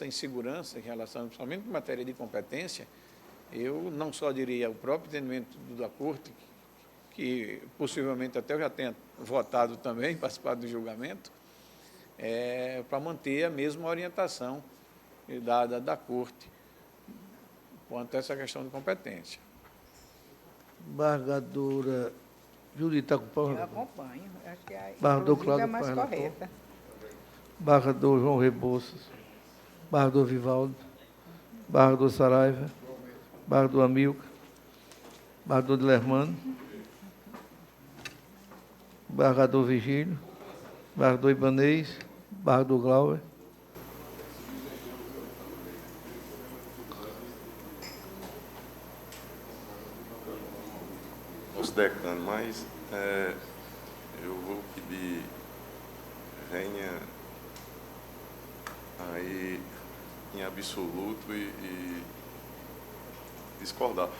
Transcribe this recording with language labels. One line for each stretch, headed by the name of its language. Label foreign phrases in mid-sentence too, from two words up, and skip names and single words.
Portuguese: insegurança em relação, principalmente em matéria de competência, eu não só diria o próprio entendimento da Corte, que possivelmente até eu já tenha votado também, participado do julgamento, para manter a mesma orientação dada da Corte quanto a essa questão de competência. Embargadora Judita, eu acompanho. Acho que Cláudio, é mais correta. Embargador João Rebouças, embargador Vivaldo, embargador Saraiva, embargador Amilcar, embargador Dilermando, embargador Vigílio, embargador Ibanez, embargador Glauber. Nosso decano, mas eu vou pedir venha aí em absoluto e discordar.